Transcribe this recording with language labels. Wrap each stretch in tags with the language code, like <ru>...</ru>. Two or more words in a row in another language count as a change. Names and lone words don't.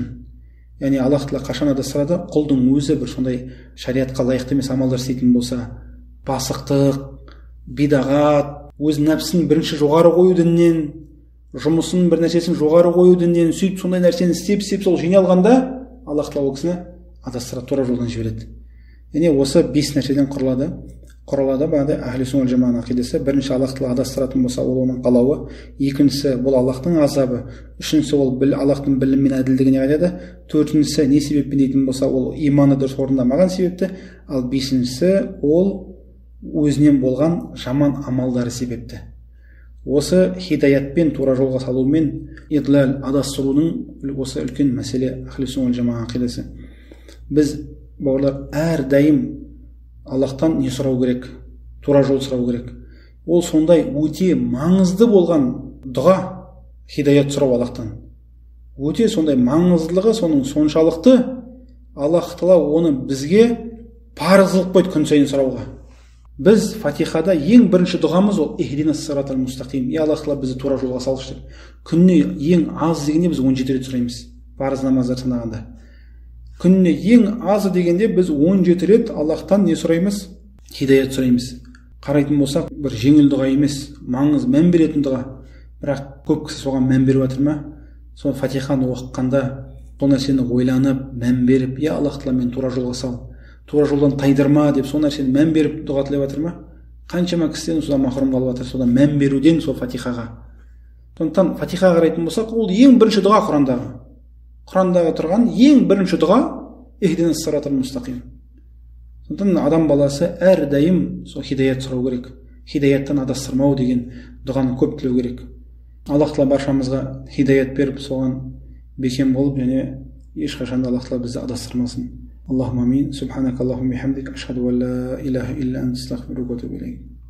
<kk>Яғни Аллах тағала қашан адастырады? Құлдың өзі бір сондай шариатқа лайықты емес амалдар істейтін болса, пасықтық, бидағат, өз нәпсін бірінші жоғары қою діннен, жұмысын бір нәрсесін жоғары қою діннен, сөйтіп сондай нәрсені істеп сол жиналғанда Аллах тағала ол кісіні адастырады, тура жолдан жібереді. Яғни осы 5 нәрседен құралады бағандай</kk> <ar>أهل السنة والجماعة</ar> <kk>ақидасы. Бірінші, Аллах тағала адастыратын болса, ол оның қалауы. Екіншісі, бұл Аллахтың азабы. Үшіншісі, ол Аллахтың білімі мен әділдігіне қайтады. Төртіншісі, не себеппен дейтін болса, ол иманы дұрыс орындамаған себепті. Ал бесіншісі, ол өзінен болған жаман амалдары себепті. Осы хидаятпен тура жолға салумен идлал адастырудың осы үлкен мәселе</kk> <ar>أهل السنة والجماعة</ar> <kk>ақидасы. Біз бауырлар, әрдайым Аллахтан не сұрау керек? Тура жол сұрау керек. Ол сондай өте маңызды болған дұға, хидаят сұрау Аллахтан. Өте сондай маңыздылығы соның соншалықты, Аллах Тағала оны бізге парыз қылып қойды күн сайын сұрауға. Біз Фатихада ең бірінші дұғамыз ол</kk> <ar>اهدنا الصراط المستقيم.</ar> <kk>Я Аллах Тағала бізді тура жолға салшы деп. Күніне ең аз дегенде біз 17 рет сұраймыз. Парыз намаздар санағанда. Күніне ең азы дегенде біз 17 рет Аллахтан не сұраймыз? Хидаят сұраймыз. Қарайтын болсақ, бір жеңіл дұға емес, маңыз, мән беретін дұға. Бірақ көп кісі соған мән беріп жатыр ма? Сол Фатиханы оқығанда сол нәрсені ойланып, мән беріп, я Аллах Тағала мен тура жолға сал, тура жолдан тайдырма деп сол нәрсені мән беріп дұға тілеп жатыр ма? Қаншама кісіден содан махрұм қалып жатыр, содан мән беруден сол Фатихаға. Сондықтан Фатихаға қарайтын болсақ, ол ең бірінші дұға Құрандағы. Құрандағы тұрған ең бірінші дұға</kk> <ar>اهدنا الصراط المستقيم.</ar> <kk>Сондықтан адам баласы әрдайым сол хидаят сұрау керек. Хидаяттан адастырмау деген дұғаны көп тілеу керек. Аллах Тағала баршамызға хидаят беріп, соған бекем болып, және ешқашан Аллах Тағала бізді адастырмасын.</kk> <ar>اللهم آمين. سبحانك اللهم وبحمدك أشهد أن لا إله إلا أنت أستغفرك وأتوب إليك.</ar>